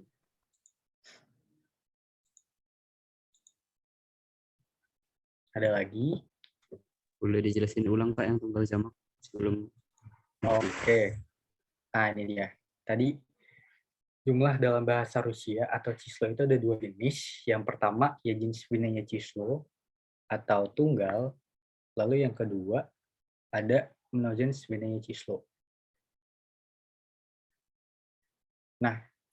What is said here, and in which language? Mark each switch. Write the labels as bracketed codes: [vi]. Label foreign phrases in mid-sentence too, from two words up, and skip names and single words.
[id] Ada lagi? Boleh dijelasin ulang Pak yang tunggal jamak sebelum. Oke. Nah ini dia. Tadi jumlah dalam bahasa Rusia atau число itu ada dua jenis. Yang pertama ya jenis [ru] единственное число [id] atau tunggal. Lalu yang kedua ada [ru] множественное число. [id] Nah,